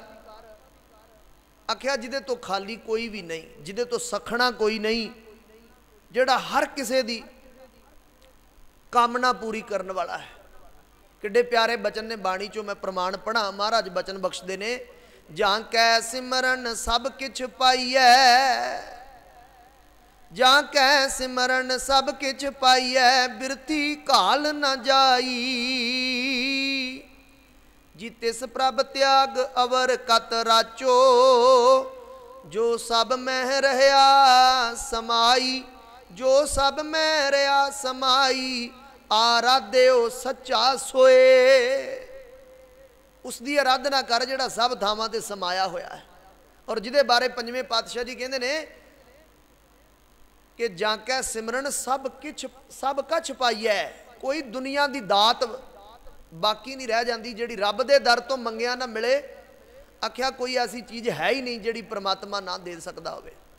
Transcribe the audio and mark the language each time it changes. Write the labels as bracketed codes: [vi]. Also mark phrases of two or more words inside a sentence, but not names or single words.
[pa] ਆਖਿਆ ਜਿਦੇ ਤੋ ਖਾਲੀ ਕੋਈ ਭੀ ਨਹੀਂ, ਜਿਦੇ ਤੋ ਸਖਣਾ ਕੋਈ ਨਹੀਂ, ਜਿਹੜਾ ਹਰ ਕਿਸੇ ਦੀ ਕਾਮਨਾ ਪੂਰੀ ਕਰਨੇ ਵਾਲਾ ਹੈ। ਕਿੱਡੇ ਪਿਆਰੇ ਬਚਨ ਨੇ ਬਾਣੀ ਚੋ ਮੈਂ ਪ੍ਰਮਾਣ ਪੜ੍ਹਾ। ਮਹਾਰਾਜ ਬਚਨ ਬਖ਼ਸ਼ਦੇ ਨੇ, ਜਾਂ ਕੈ ਸਿਮਰਨ ਸਭ ਕਿਛ ਪਾਈਐ, ਜਾਂ ਕੈ ਸਿਮਰਨ ਸਭ ਕਿਛ ਪਾਈਐ, ਬਿਰਥੀ ਘਾਲ ਨ ਜਾਈ। ਜੀ ਤਿਸ ਪ੍ਰਭ ਤਿਆਗ ਅਵਰ ਕਤ ਰਾਚੋ, ਜੋ ਸਭ ਮਹ ਰਹਿਆ ਸਮਾਈ, ਜੋ ਸਭ ਮਹ ਰਹਾ ਸਮਾਈ, ਆਰਾਧਿਓ ਸੱਚਾ ਸੋਏ। ਉਸਕੀ ਆਰਾਧਨਾ ਕਰ ਜਿਹੜਾ ਸਭ ਥਾਵਾਂ ਤੇ ਸਮਾਇਆ ਹੋਇਆ ਹੈ। ਔਰ ਜਿਹਦੇ ਬਾਰੇ ਪੰਜਵੇਂ ਪਾਤਸ਼ਾਹ ਜੀ ਕਹਿੰਦੇ ਨੇ ਕਿ ਜਾਕੈ ਸਿਮਰਨ ਸਭ ਕਿਛ ਸਭ ਕਛ ਪਾਈਐ, ਕੋਈ [hi] दुनिया की दात बाकी नहीं रह जाती [pa] ਜਿਹੜੀ ਰੱਬ ਦੇ ਦਰ ਤੋ ਮੰਗਿਆ ਨਾ ਮਿਲੇ। ਆਖਿਆ ਕੋਈ ਐਸੀ ਚੀਜ਼ ਹੈ ਹੀ ਨਹੀਂ ਜਿਹੜੀ ਪਰਮਾਤਮਾ ਨਾ ਦੇ ਸਕਤਾ ਹੋਵੇ।